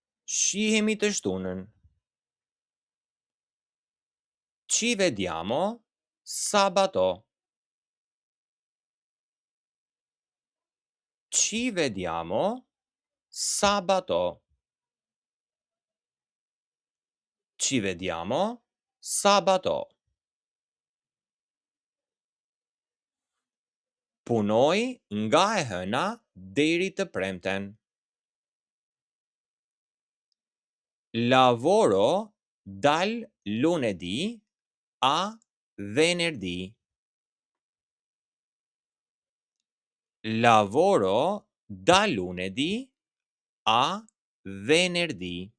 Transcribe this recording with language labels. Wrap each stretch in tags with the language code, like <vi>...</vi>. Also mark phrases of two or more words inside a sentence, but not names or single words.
<sq>Shihemi të shtunën.</sq> <it>Ci vediamo sabato. Ci vediamo sabato. Ci vediamo sabato.</it> <sq>Punoj nga e hëna deri të premten.</sq> <it>Lavoro dal lunedì a venerdì. Lavoro da lunedì a venerdì.</it>